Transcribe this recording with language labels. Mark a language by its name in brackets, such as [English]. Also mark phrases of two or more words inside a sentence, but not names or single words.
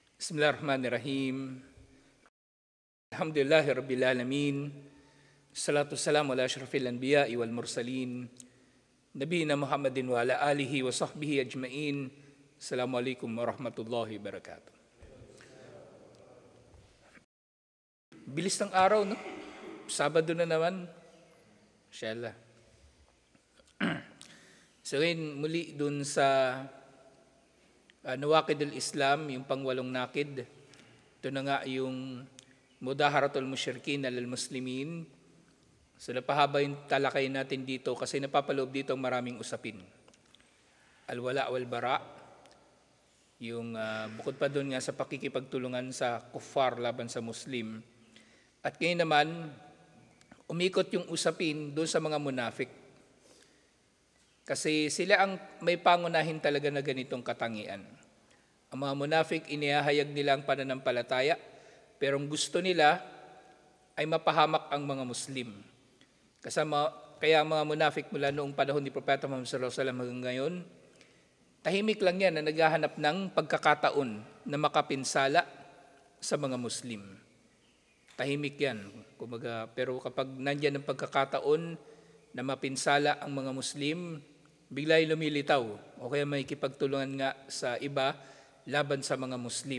[Arabic] بسم الله الرحمن الرحيم. الحمد لله رب العالمين. الصلاة والسلام على أشرف الأنبياء والمرسلين. نبينا محمد وعلى آله وصحبه أجمعين. السلام عليكم ورحمة الله وبركاته. [Filipino] Bilis ng araw, no? Sabado na naman. Inshallah. So ngayon, muli dun sa Nawaqidul Islam, yung pangwalong nakid. Ito na nga yung [Arabic] مظاهرة المشركين على المسلمين. [Filipino] So napahaba yung talakay natin dito kasi napapaloob dito ang maraming usapin. [Arabic] الولاء والبراء. [Filipino] Yung bukod pa doon nga sa pakikipagtulungan sa kuffar laban sa Muslim. At ngayon naman, umikot yung usapin doon sa mga munafik. Kasi sila ang may pangunahin talaga na ganitong katangian. Ang mga munafik, inihahayag nila ang pananampalataya, pero ang gusto nila ay mapahamak ang mga Muslim. Kaya ang mga munafik mula noong panahon ni Propeta Muhammad [Arabic] صلى الله عليه وسلم [Filipino] hanggang ngayon, tahimik lang yan na naghahanap ng pagkakataon na makapinsala sa mga Muslim. Tahimik yan. Pero kapag nandyan ang pagkakataon na mapinsala ang mga Muslim, bigla'y lumilitaw o kaya may kipagtulungan nga sa iba laban sa mga Muslim.